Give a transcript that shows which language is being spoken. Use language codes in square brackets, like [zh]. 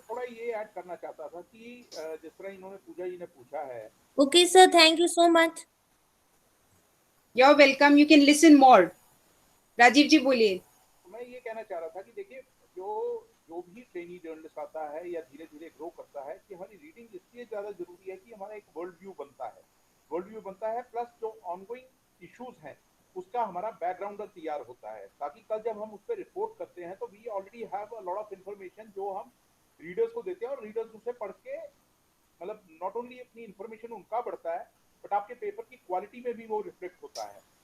[hi] थोड़ा ये ऐड करना चाहता था कि जिस तरह इन्होंने पूजा जी ने पूछा है। [en] Okay sir, thank you so much. You're welcome. You can listen more. [hi] Rajiv जी बोलिए। मैं ये कहना चाह रहा था कि देखिए, जो भी ट्रेनी जर्नलिस्ट आता है या धीरे धीरे ग्रो करता है, कि हमारी रीडिंग इसलिए ज्यादा जरूरी है कि हमारा एक वर्ल्ड व्यू बनता है, प्लस जो ऑनगोइंग इश्यूज हैं उसका हमारा बैकग्राउंडर तैयार होता है, ताकि कल जब हम उस पर रिपोर्ट करते हैं तो [en] we already have a lot of information [hi] जो हम रीडर्स को देते हैं, और रीडर्स उसे पढ़ के मतलब [en] not only [hi] अपनी इंफॉर्मेशन उनका बढ़ता है, बट आपके पेपर की क्वालिटी में भी वो रिफ्लेक्ट होता है।